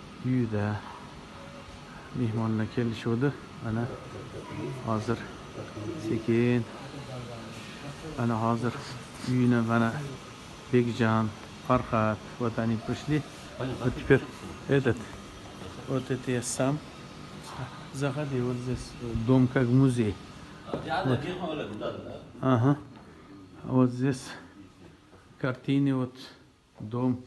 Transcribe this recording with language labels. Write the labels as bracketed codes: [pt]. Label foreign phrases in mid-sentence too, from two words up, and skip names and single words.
[uz] uyida mehmonlar kelishuvdi. Mana hozir sekin mana hozir uyini mana Bekjan, Farhat, [ru] вот они пришли. Вот теперь вот это я сам. Заходи, вот здесь дом как музей. Вот. Ага. Вот здесь картины, вот дом.